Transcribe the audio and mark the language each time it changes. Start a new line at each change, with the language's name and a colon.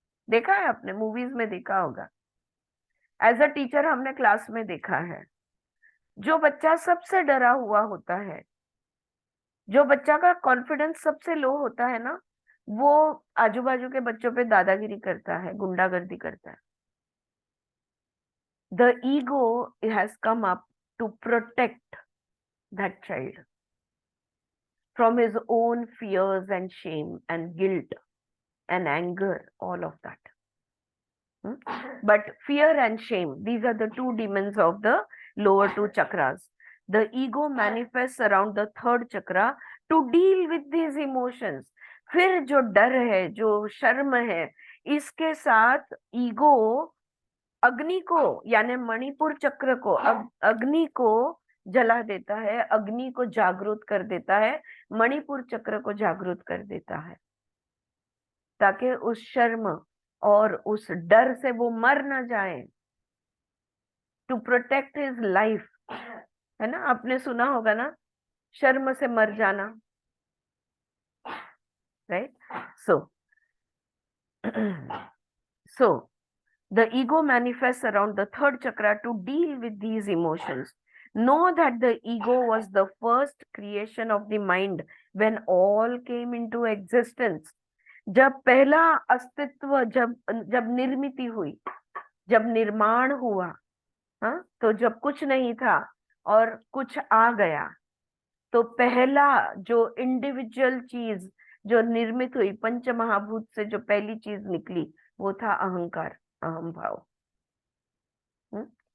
Hindi: देखा है आपने, मूवीज में देखा होगा।
English: as a teacher
Hindi: हमने क्लास में देखा है, जो बच्चा सबसे डरा हुआ होता है, जो बच्चा का कॉन्फिडेंस सबसे लो होता है ना, वो आजू बाजू के बच्चों पे दादागिरी करता है, गुंडागर्दी करता है।
English: The ego has come up to protect that child from his own fears and shame and guilt and anger, all of that. But fear and shame, these are the two demons of the lower two chakras. The ego manifests around the third chakra to deal with these emotions.
Hindi: फिर जो डर है, जो शर्म है, इसके साथ ego अग्नि को, यानी मणिपुर चक्र को, अग्नि को जला देता है, अग्नि को जागृत कर देता है, मणिपुर चक्र को जागृत कर देता है, ताकि उस शर्म और उस डर से वो मर ना जाए।
English: to protect his life,
Hindi: है ना, आपने सुना होगा ना, शर्म से मर जाना, right?
English: So the ego manifests around the third chakra to deal with these emotions. Know that the ego was the first creation of the mind when all came into existence.
Hindi: जब पहला अस्तित्व, जब निर्मिति हुई, जब निर्माण हुआ, हाँ, तो जब कुछ नहीं था और कुछ आ गया, तो पहला जो इंडिविजुअल चीज जो निर्मित हुई, पंच महाभूत से जो पहली चीज निकली, वो था अहंकार, अहम भाव।